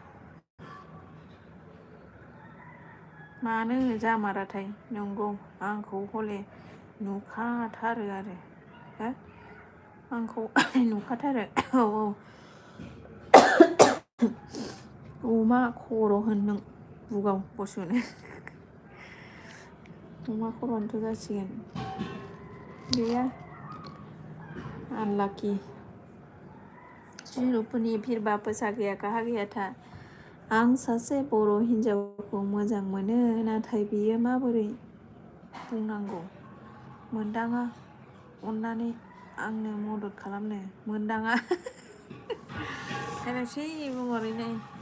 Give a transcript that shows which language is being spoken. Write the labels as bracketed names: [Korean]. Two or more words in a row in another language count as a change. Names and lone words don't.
[Bodo] मानो जामाराथाय नंगौ आंखौ हले नुखाथारो आरो हो आंखौ नुखाथारो औ अमा खर' होन नों बुगाव बसुनो अमा खर'आनोथ' जासिगोन गैया अनलाकि रुपनि [Hindi] फिर वापस आ गया कहा गया था [Bodo] आं सासे बर' हिन्जावखौ मोजां मोनो नाथाय बियो माबोरै बुंनांगौ मोनदाङा अननानै आंनो मदद खालामनो मोनदाङा हायनासै बुंहरैनाय